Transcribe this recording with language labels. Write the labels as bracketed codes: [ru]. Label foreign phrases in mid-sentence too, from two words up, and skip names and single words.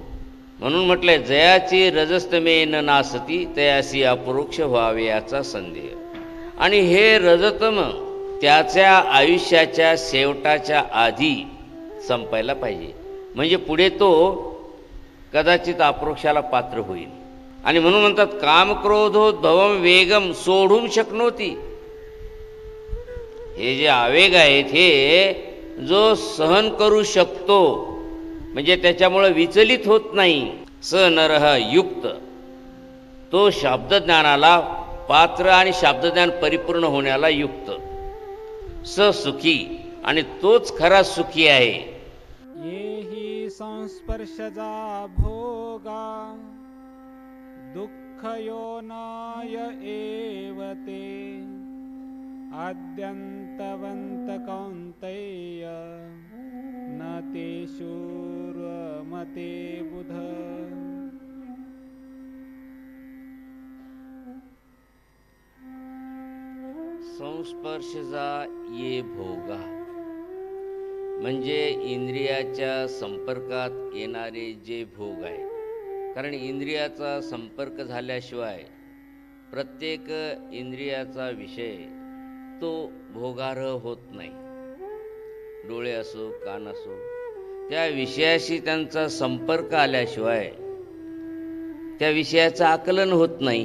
[mr] म्हणून म्हटलंय जयाची रजस्तमे न नासती तयासी अपरोक्ष व्हावे याचा संदेह. आणि हे रजतम त्याच्या आयुष्याच्या शेवटाच्या आधी संपायला पाहिजे, म्हणजे पुढे तो कदाचित अपरोक्षाला पात्र होईल. आणि म्हणून म्हणतात [sa] काम क्रोधोद्भवम वेगम सोढुम शक्नोती. [mr] हे जे आवेग आहेत हे जो सहन करू शकतो म्हणजे त्याच्यामुळे विचलित होत नाही, [sa] स नरः युक्त, [mr] तो शब्दज्ञानाला पात्र आणि शब्दज्ञान परिपूर्ण होण्याला युक्त. [sa] स सुखी, [mr] आणि तोच खरा सुखी आहे. [sa] येहि संस्पर्शजा भोगा दुःखयोनय एव ते आद्यन्तवन्त कौन्तेय न तेषु रमते बुध. संस्पर्शजा ये भोगा [mr] म्हणजे इंद्रियाच्या संपर्कात येणारे जे भोग आहे. कारण इंद्रियाचा संपर्क झाल्याशिवाय प्रत्येक इंद्रियाचा विषय तो भोगार्ह होत नाही. डोळे असो, कान असो, त्या विषयाशी त्यांचा संपर्क आल्याशिवाय त्या विषयाचं आकलन होत नाही.